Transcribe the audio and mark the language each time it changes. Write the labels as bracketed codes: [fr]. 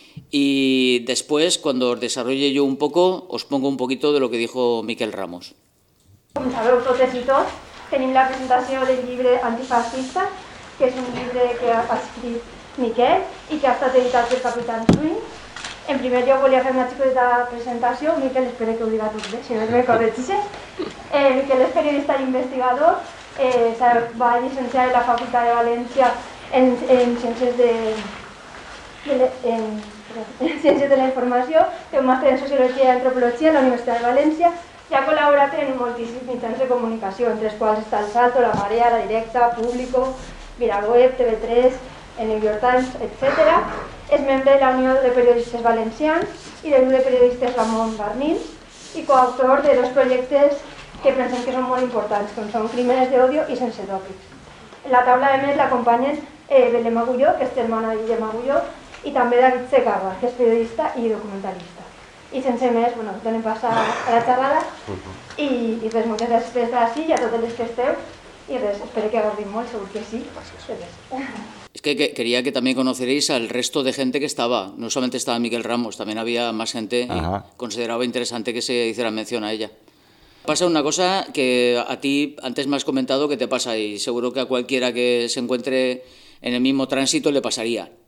[es] Y después, cuando os desarrolle yo un poco, os pongo un poquito de lo que dijo Miquel Ramos. Vamos a ver un potecito. Tenemos la presentación del libro Antifascista, que es un libro que ha escrito Miquel y que ha estado editado por Capitán Swing. [ca] En primer lloc, volia fer una xicoteta presentació. Miquel, espero que ho diga tot bé, si no me corregeixes. Miquel és periodista i investigador. Va llicenciar en la Facultat de València en Ciències de la Informació. Té un màster en Sociologia i Antropologia a la Universitat de València i ha col·laborat en moltíssims mitjans de comunicació, entre els quals està El Salto, La Marea, La Directa, Público, Miraweb, TV3, El New York Times, etc. És membre de la Unió de Periodistes Valencians i del grup de periodistes Ramon Barnil i coautor de dos projectes que pensem que són molt importants, com són Crímenes d'Odio i Sense Tòpics. En la taula, de més, l'acompanyen Belén Agulló, que és germana de Guillem Agulló, i també David Secava, que és periodista i documentalista. I sense més, bueno, donem pas a la xerrada i res, moltes gràcies per estar així i a totes les que esteu. I res, espero que agordin molt, segur que sí. Gràcies. [es] Es que quería que también conocierais al resto de gente que estaba. No solamente estaba Miquel Ramos, también había más gente y consideraba interesante que se hiciera mención a ella. Pasa una cosa que a ti antes me has comentado que te pasa y seguro que a cualquiera que se encuentre en el mismo tránsito le pasaría.